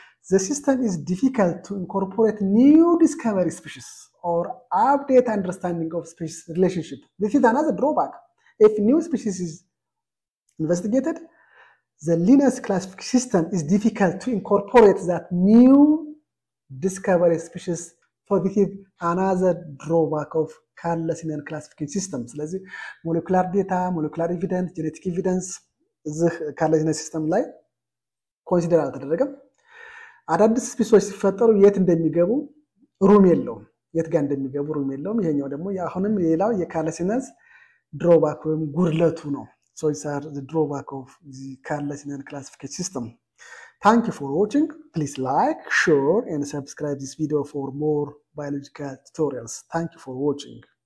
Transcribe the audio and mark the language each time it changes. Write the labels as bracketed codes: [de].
[en] The system is difficult to incorporate new discovery species or update understanding of species relationship. This is another drawback. If new species is investigated, the Linnaeus classification system is difficult to incorporate that new discovery species. So this is another drawback of Carl Linnan classification system. [am] ስለዚህ [en] molecular data, molecular evidence, genetic evidence [am] እዚህ Carl Linnan system ላይ ኮንሲደር አልተደረገም። አዳዲስ ስፒሲዎች ሲፈጠሩ የት እንደሚገቡ ሩም የለውም። የት ጋር እንደሚገቡ ሩም የለውም። ይሄኛው ደግሞ አሁንም ሌላው የካርል ሊነን ድሮባክ ወይም ጉድለቱ ነው። [en] So these are the drawback of the Carl Linnan classification system. Thank you for watching. Please like, share and subscribe this video for more biological tutorials. Thank you for watching.